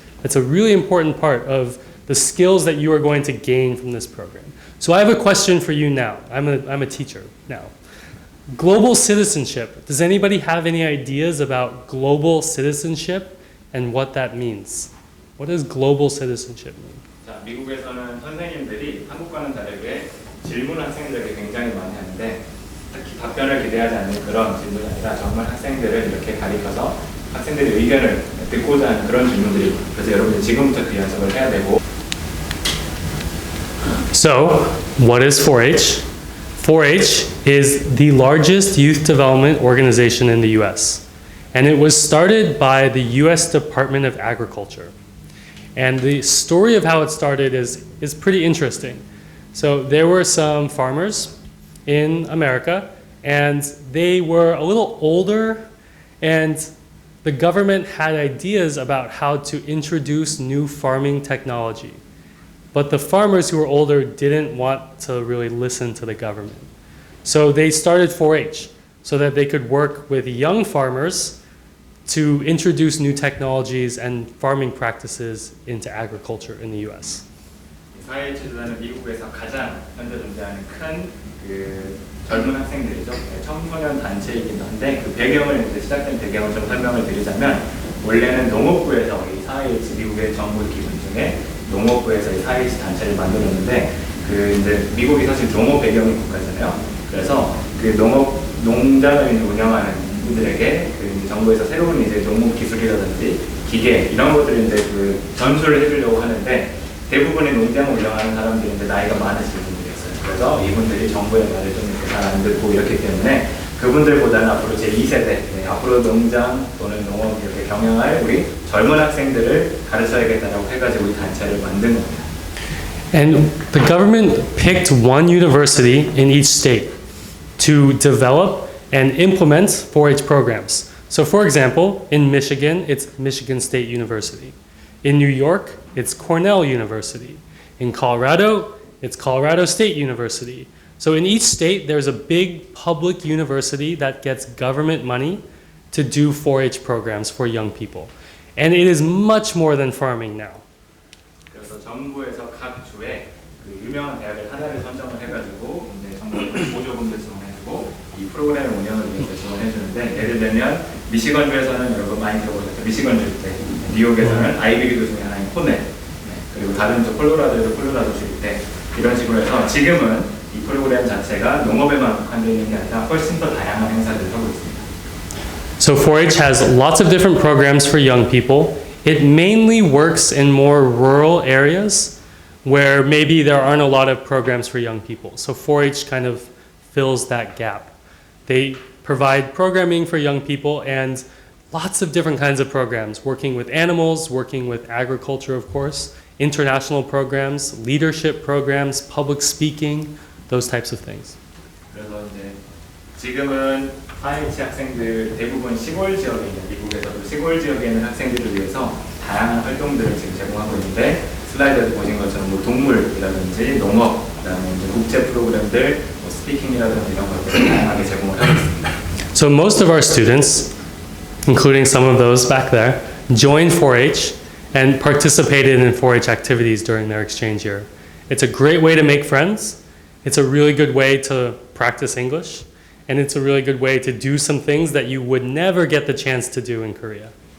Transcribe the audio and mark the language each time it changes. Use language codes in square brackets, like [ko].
[en] That's a really important part of the skills that you are going to gain from this program. So I have a question for you now. I'm a teacher now. Global citizenship. Does anybody have any ideas about global citizenship and what that means? What does global citizenship mean? [ko] 자, 미국에서는 선생님들이 한국과는 다르게 질문 학생들에게 굉장히 많이 하는데 특히 답변을 기대하지 않는 그런 질문이 아니라 정말 학생들을 이렇게 가리켜서 학생들의 의견을 듣고자 하는 그런 질문들이 그래서 여러분들 지금부터 그 연습을 해야 되고. [en] So, what is 4-H? 4-H is the largest youth development organization in the US. And it was started by the US Department of Agriculture. And the story of how it started is pretty interesting. So there were some farmers in America, and they were a little older, and the government had ideas about how to introduce new farming technology. But the farmers who were older didn't want to really listen to the government. So they started 4-H so that they could work with young farmers to introduce new technologies and farming practices into agriculture in the US. [ko] 4-H 조단은 미국에서 가장 현재 존재하는 큰 젊은 학생들이죠. 청소년 단체이기도 한데 그 배경을 이제 시작된 배경을 좀 설명을 드리자면 원래는 농업부에서 이 4-H 미국의 정부 기관 중에 농업부에서 이 4-H 단체를 만들었는데 그 이제 미국이 사실 농업 배경의 국가잖아요. 그래서 그 농장을 운영하는 분들에게 그 이제 정부에서 새로운 이제 농업 기술이라든지 기계 이런 것들을 이제 그 전수를 해주려고 하는데 대부분의 농장을 운영하는 사람들이 이제 나이가 많으신 분들이었어요. 그래서 이분들이 정부의 말을 좀 잘 안 듣고 이렇기 때문에 그분들보다는 앞으로 제2세대, 앞으로 농장 또는 농업 이렇게 경영할 우리 젊은 학생들을 가르쳐야겠다라고 해가지고 이 단체를 만든 겁니다. [en] And the government picked one university in each state to develop and implement 4-H programs. So for example, in Michigan, it's Michigan State University. In New York, it's Cornell University. In Colorado, it's Colorado State University. So in each state, there's a big public university that gets government money to do 4-H programs for young people. And it is much more than farming now. [ko] 그래서 정부에서 각 주에 그 유명한 대학을 하나를 선정을 해가지고 이제 정부에서 보조금도 지원해주고 이 프로그램 운영을 위해서 지원해주는데 예를 들면 미시건주에서는 여러분 많이 들어보셨죠? 미시건주 때 뉴욕에서는 아이비리그 중에 하나인 코넬 그리고 다른 쪽 콜로라도에도 콜로라도주일 때 이런 식으로 해서 지금은 이 프로그램 자체가 농업에만 국한되어 있는 게 아니라 훨씬 더 다양한 행사들을 하고 있습니다. [en] So 4-H has lots of different programs for young people. It mainly works in more rural areas where maybe there aren't a lot of programs for young people. So 4-H kind of fills that gap. They provide programming for young people and lots of different kinds of programs, working with animals, working with agriculture, of course, international programs, leadership programs, public speaking, those types of things. [ko] 그래서 이제 지금은 4-H 학생들 대부분 시골 지역에 있는 미국에서도 시골 지역에 있는 학생들을 위해서 다양한 활동들을 지금 제공하고 있는데 슬라이드에도 보신 것처럼 뭐 동물이라든지 농업, 그다음에 이제 국제 프로그램들, 뭐 스피킹이라든지 이런 것들을 다양하게 제공을 하고 있습니다. [en] So most of our students, including some of those back there, joined 4-H and participated in 4-H activities during their exchange year. It's a great way to make friends. It's a really good way to practice English. And it's a really good way to do some things that you would never get the chance to do in Korea.